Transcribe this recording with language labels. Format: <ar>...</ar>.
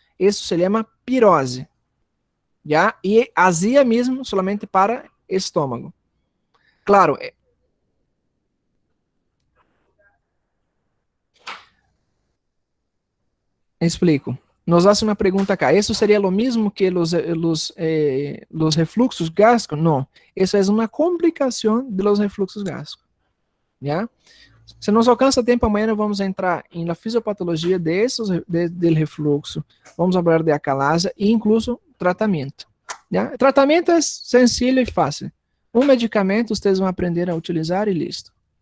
<pt>Isso se chama pirose. Já? E azia mesmo somente para estômago. Claro. Explico.</pt> <es>Nos hace</es> <pt>uma pergunta acá.</pt> <es>¿Eso sería lo mismo que los refluxos gástricos? No. Eso es una complicación de los refluxos gástricos. ¿Ya?</es> <pt>Se nos alcança tempo, amanhã vamos entrar em</pt> <es>la fisiopatologia del refluxo.</es> <pt>Vamos falar de acalásia e incluso tratamento. ¿Ya? Tratamento é sencillo e fácil. Um medicamento vocês vão aprender a utilizar e listo.</pt>